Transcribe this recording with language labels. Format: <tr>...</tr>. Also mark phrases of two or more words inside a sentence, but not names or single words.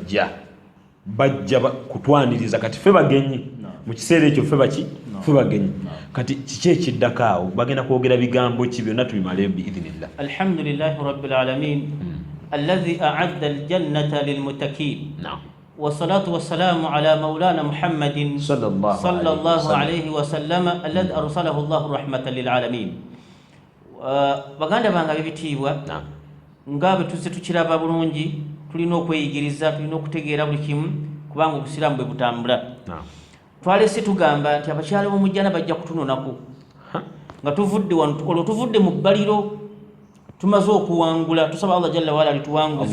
<lg>bajja kutwaniriza kati ffe bagenyi mu kiseera ekyo ffe bagenyi kati kiki ekiddako awo bagenda kwogera bigambo ki byonna tubimaleyo biidhinillah.</lg> <ar>الحمد لله رب العالمين الذي أعد الجنة للمتقين والصلاة والسلام على مولانا محمد صلى الله عليه وسلم الذي أرسله الله رحمة للعالمين.</ar> <lg>baganda banga bibitibwa ngabe tuze tukiraba bulungi tulina okweyigiriza tulina okutegeera buli kimu kubanga obusiraamu bwe butambula. Twalese tugamba nti abakyala b'omujjana bajja kutunonako nga tuvudde wano tuvudde mu bbaliro tumaze okuwangula tusaba</lg> <ar>الله جل وعلا</ar> <lg>alituwanguze.</lg>